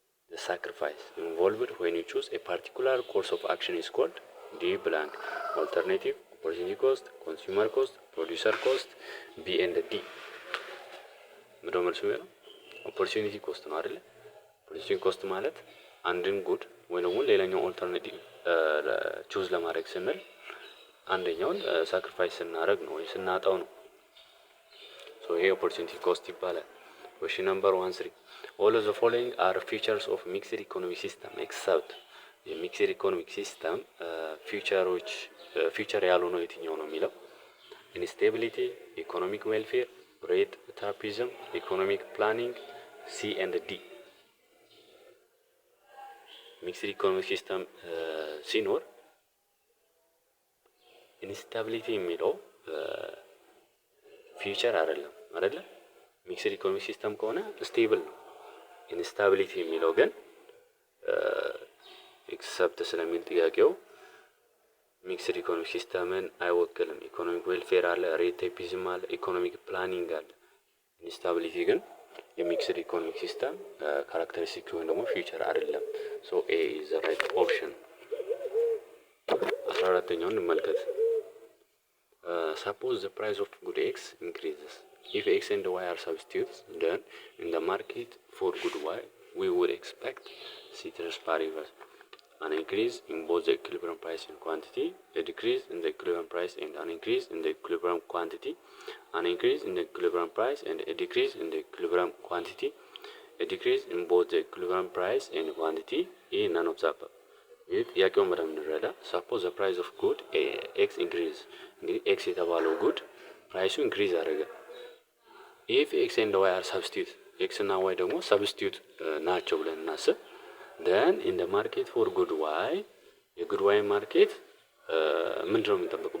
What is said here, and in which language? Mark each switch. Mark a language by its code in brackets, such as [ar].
[en] The sacrifice involved when you choose a particular course of action is called D blank. Alternative, opportunity cost, consumer cost, producer cost, B and D. [am] ምንድነው መልሱ? ኦፖርቹኒቲ ኮስት ነው አይደል? ኦፖርቹኒቲ ኮስት ማለት አንድን ጉድ ወይ ደግሞ ሌላኛው ኦልተርኔቲቭ ቹዝ ለማድረግ ስንል አንደኛውን ሳክሪፋይስ ስናደርግ ነው ወይ ስናጣው ነው። ሶ ይሄ ኦፖርቹኒቲ ኮስት ይባላል። [en] Question number 13. All of the following are features of mixed economic system except the mixed economic system feature [am] ያልሆነው የትኛው ነው የሚለው [en] instability, economic welfare, rate trapezium, economic planning, C and D. [am] mixed economic system ሲኖር instability የሚለው ፊቸር አይደለም ሚክስድ ኢኮኖሚክ ሲስተም ከሆነ ስቴብል ነው። ኢንስታቢሊቲ የሚለው ግን ኤክሰፕት ስለሚል ጥያቄው ሚክስድ ኢኮኖሚክ ሲስተምን አይወክልም። ኢኮኖሚክ ዌልፌር አለ፣ ሬት ታይፒዝም አለ፣ ኢኮኖሚክ ፕላኒንግ አለ። ኢንስታቢሊቲ ግን የሚክስድ ኢኮኖሚክ ሲስተም ካራክተሪስቲክ ወይም ደግሞ ፊቸር አይደለም። ሶ ኤ ኢዝ ዘ ራይት ኦፕሽን። 14ኛውን እንመልከት። [en] Suppose the price of good X increases. If X and Y are substitutes, then in the market for good Y, we would expect ceteris paribus an increase in both the equilibrium price and quantity, a decrease in the equilibrium price and an increase in the equilibrium quantity, an increase in the equilibrium price and a decrease in the equilibrium quantity, a decrease in both the equilibrium price and quantity, in none of the above. [am] ይህ ጥያቄውን በደንብ እንረዳ። ሰፖዝ ዘ ፕራይስ ኦፍ ጉድ ኤክስ ኢንክሪዝ። እንግዲህ ኤክስ የተባለው ጉድ ፕራይሱ ኢንክሪዝ አደረገ። ኢፍ ኤክስ ኤንድ ዋይ አር ሰብስቲዩት፣ ኤክስ እና ዋይ ደግሞ ሰብስቲዩት ናቸው ብለን እናስብ። ደን ኢን ደ ማርኬት ፎር ጉድ ዋይ፣ የጉድ ዋይ ማርኬት ምንድነው የምንጠብቀው?